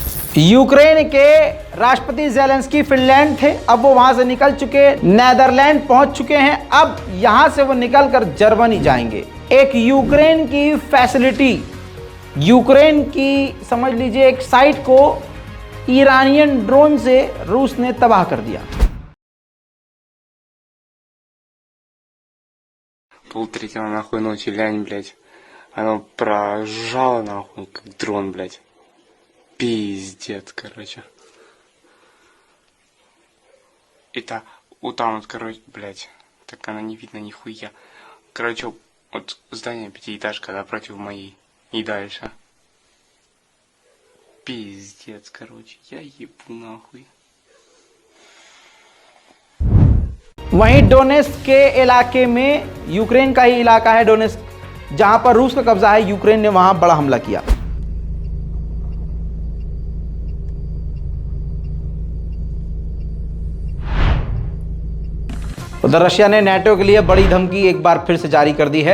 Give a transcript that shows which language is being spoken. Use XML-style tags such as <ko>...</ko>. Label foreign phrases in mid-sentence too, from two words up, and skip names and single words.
<hi>यूक्रेन के राष्ट्रपति ज़ेलेंस्की फिनलैंड थे, अब वो वहां से निकल चुके, नेदरलैंड पहुंच चुके हैं। अब यहां से वो निकलकर जर्मनी जाएंगे। एक यूक्रेन की फैसिलिटी, यूक्रेन की समझ लीजिए एक साइट को ईरानियन ड्रोन से रूस ने तबाह कर दिया।</hi> <ru>Полтретьего нахуй ночи, лянь, блядь. Оно прожало нахуй, как дрон, блядь. Пиздец, короче. Это вот там вот, короче, блядь. Так она не видно нихуя. Короче, вот здание пятиэтажка напротив моей. И дальше. Пиздец, короче. Я ебу нахуй.</ru> <hi>वहीं डोनेस्क के इलाके में, यूक्रेन का ही इलाका है डोनेस्क, जहां पर रूस का कब्जा है, यूक्रेन ने वहां बड़ा हमला किया। उधर रशिया ने नेटो के लिए बड़ी धमकी एक बार फिर से जारी कर दी है।</hi>